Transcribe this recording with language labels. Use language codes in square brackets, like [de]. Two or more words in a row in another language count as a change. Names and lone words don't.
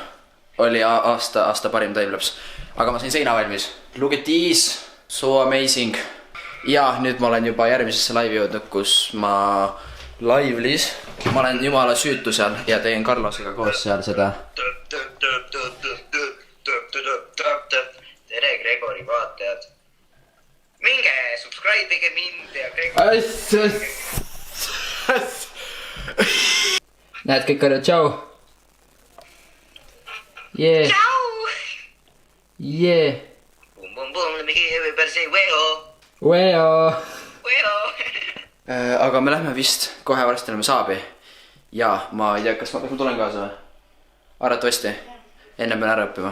[et] Oli aasta parim timelapse. Aga ma sain seina valmis. [en] Look at these, so amazing. [et] Ja nüüd ma olen juba järgmisesse laivi jõudnud, kus ma live'lis. Ma olen jumala süütu seal ja teen Carlosega koos seal seda. Tere Gregori vaatajad. Minge subscribe'ige mind ja Gregori. Näed kõik korra, tšau. Tšau. Bum [en] bum bum, let me hear everybody say weo. Weo. [et] Aga me lähme vist kohe varsti oleme saabi. Ja ma ei tea, kas ma tulen kaasa või? Arvatavasti. Enne pean ära õppima.